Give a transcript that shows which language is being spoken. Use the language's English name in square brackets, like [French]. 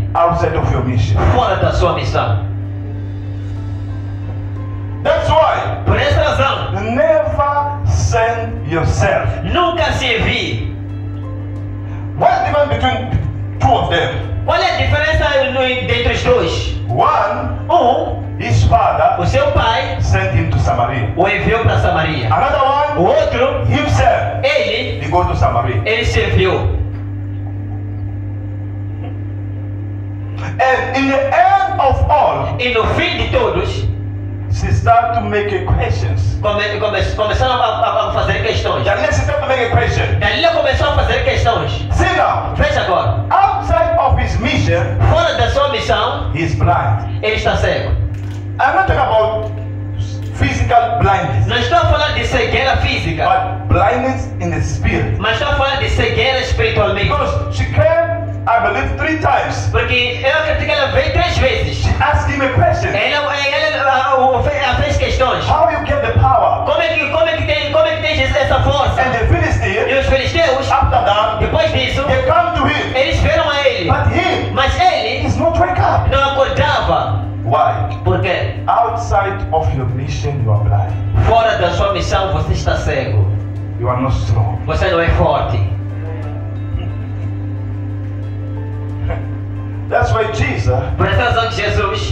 [English] outside of your mission. [Portuguese] fora da sua missão. [English] That's why [Portuguese] Por essa razão, [English] never send yourself. [Portuguese] nunca se envie. [English] What's the difference between two of them? [Portuguese] Qual é a diferença entre os dois? [English] One, his father [Portuguese] O seu pai [English] sent him to Samaria. [Portuguese] o enviou para Samaria. [English] Another [Portuguese] O [English] one, [Portuguese] outro, [English] himself, [Portuguese] ele [English] he go to Samaria. [Portuguese] serviu. [English] And in the end of all, [Portuguese] E no fim de todos, [English] she started to make questions. [Portuguese] começaram a fazer questões. [English] Dalila started to make a question. [Portuguese] Dalila começou a fazer questões. [English] See now, [Portuguese] Veja agora, [English] outside of his mission, [Portuguese] fora da sua missão, [English] he's blind. [Portuguese] ele está cego. [English] I'm not talking about physical blindness, [Portuguese] Não estou a falar de cegueira física, [English] but blindness in the spirit. [Portuguese] mas estou a falar de cegueira espiritualmente. [English] Because she came, I believe, 3 times. [Portuguese] Porque eu acredito que ela veio 3 vezes. [English] She asked him a question. [Portuguese] Ela fez questões. [English] How you get the power? [Portuguese] Como é que tem essa força? [English] And the [Portuguese] E [English] Philistines, [Portuguese] os filisteus, [English] after that, [Portuguese] depois disso, [English] they come to him. [Portuguese] eles viram a ele. [English] But he [Portuguese] Mas ele [English] is not wake up. [Portuguese] não acordava. [English] Why? [Portuguese] Porque [English] Outside of your mission, you are blind. [Portuguese] fora da sua missão você está cego. [English] You are not strong. [Portuguese] Você não é forte. [English] That's why Jesus, [Portuguese] Por essa razão que Jesus,